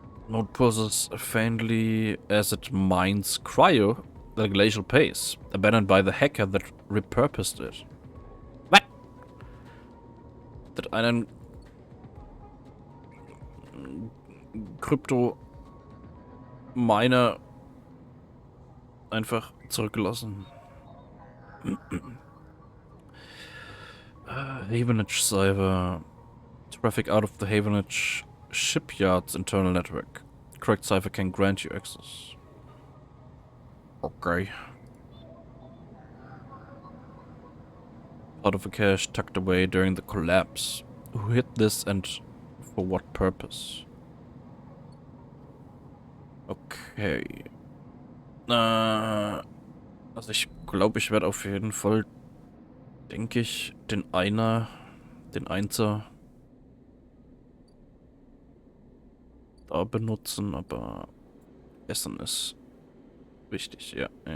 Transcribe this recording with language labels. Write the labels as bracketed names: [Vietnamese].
[English] Node pulses faintly as it mines cryo at a glacial pace, abandoned by the hacker that repurposed it. What? [German] That einen Krypto-Miner einfach zurückgelassen. [English] Havenage Cipher. Traffic out of the Havenage shipyard's internal network. Correct cipher can grant you access. Okay. Part of the cash tucked away during the collapse. Who hid this and for what purpose? Okay. [German] Also ich glaube, ich werde auf jeden Fall, denke ich, den Einser da benutzen, aber Essen ist wichtig, ja.